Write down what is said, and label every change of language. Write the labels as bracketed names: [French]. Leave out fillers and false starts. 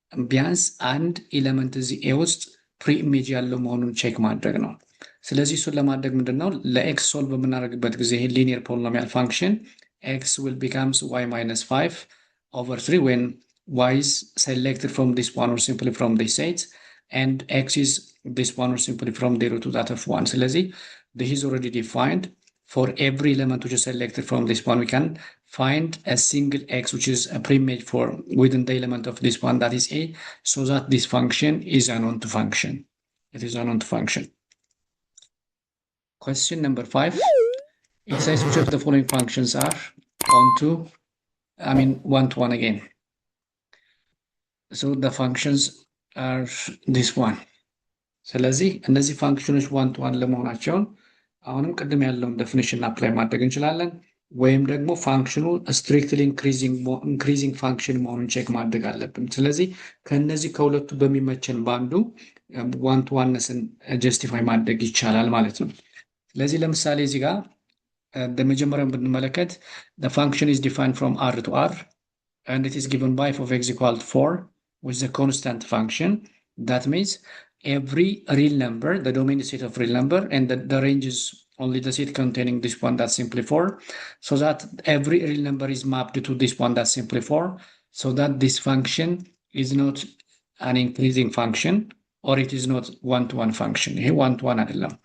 [Amharic] ቢያንስ አንድ ኤሌመንት እዚህ ኤ ውስጥ ፕሪ ኢሜጅ ያለው መሆኑን ቼክ ማድረግ ነው። ስለዚህ እሱን ለማድረግ ምንድነው ለኤክስ ሶልቭ በምናደርግበት ጊዜ ይሄ ሊኒየር ፖሊኖሚያል ፋንክሽን [English] ኤክስ ዊል ቢካምስ ዋይ ማይነስ 5 over 3 when y is selected from this one or simply from this set, and x is this one or simply from 0 to that of 1. So let's see, this is already defined. For every element which is selected from this one, we can find a single x which is a pre-image for within the element of this one, that is a, so that this function is an onto function. It is an onto function. Question number 5. It says which of the following functions are onto one-to-one again. So the functions are this one. [Amharic] ስለዚህ እነዚህ ፋንክሽኖች one-to-one ለመሆናቸውን አሁንም ቅድም ያለውን ዴፊኒሽን አፕላይ ማድረግ እንችላለን፣ ወይም ደግሞ ፋንክሽኑ ስትሪክትሊ ኢንክሪዚንግ ፋንክሽን መሆኑን ቼክ ማድረግ አለብን። ስለዚህ ከነዚህ ከሁለቱ በሚመቸን ባንዱ one-to-one-ነስን ጀስቲፋይ ማድረግ ይቻላል ማለት ነው። ስለዚህ ለምሳሌ እዚህ ጋር በመጀመሪያው ብንመለከት [English] the function is defined from r to r and it is given by f of x equal to 4 which is a constant function. That means every real number, the domain is set of real number, and the range is only the set containing this one, that's simply 4, so that every real number is mapped to this one, that's simply 4, so that this function is not an increasing function or it is not one-to-one function. Here one-to-one [Amharic] አይደለም.